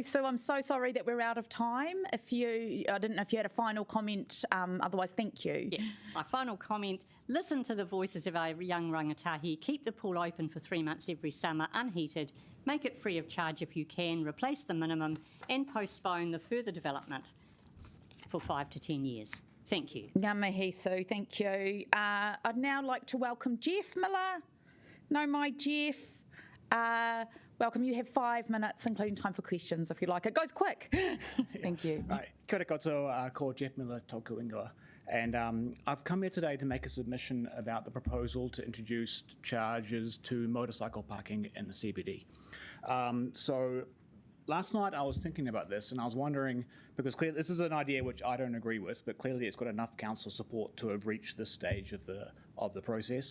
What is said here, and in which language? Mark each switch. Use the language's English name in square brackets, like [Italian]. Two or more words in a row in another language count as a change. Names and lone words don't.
[English] So I'm so sorry that we're out of time. I didn't know if you had a final comment, otherwise thank you. Yeah. My final comment, listen to the voices of our young rangatahi. Keep the pool open for 3 months every summer, unheated. Make it free of charge if you can. Replace the minimum and postpone the further development for 5 to 10 years. Thank you. [Māori] Ngā mihi, [English] Sue. Thank you. I'd now like to welcome Jeff Miller. No, my Jeff. Welcome. You have 5 minutes, including time for questions, if you like. It goes quick. Thank you. Right. [Māori] Kia ora koutou, ko Jeff Miller, tōku ingoa. [English] And I've come here today to make a submission about the proposal to introduce charges to motorcycle parking in the CBD. So last night I was thinking about this and I was wondering, because clearly this is an idea which I don't agree with, but clearly it's got enough council support to have reached this stage of the process.